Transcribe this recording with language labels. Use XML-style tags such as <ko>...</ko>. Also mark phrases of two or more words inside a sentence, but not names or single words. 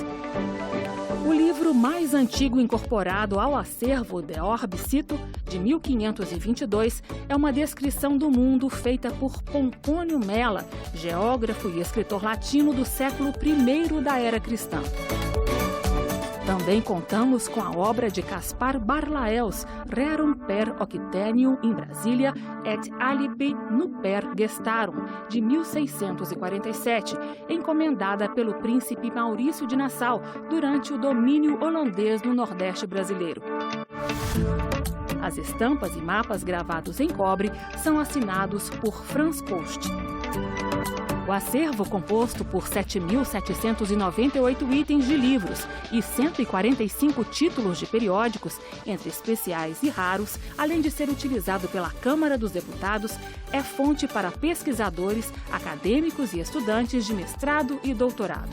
<pt>O livro mais antigo incorporado ao acervo De Orbe Cito, de 1522, é uma descrição do mundo feita por Pompônio Mela, geógrafo e escritor latino do século I da Era Cristã. Também contamos com a obra de Caspar Barlaels, Rerum per Octennium in Brasilia et alibi nuper gestarum, de 1647, encomendada pelo príncipe Maurício de Nassau durante o domínio holandês no Nordeste brasileiro. As estampas e mapas gravados em cobre são assinados por Franz Post. O acervo, composto por 7.798 itens de livros e 145 títulos de periódicos, entre especiais e raros, além de ser utilizado pela Câmara dos Deputados, é fonte para pesquisadores, acadêmicos e estudantes de mestrado e doutorado.</pt>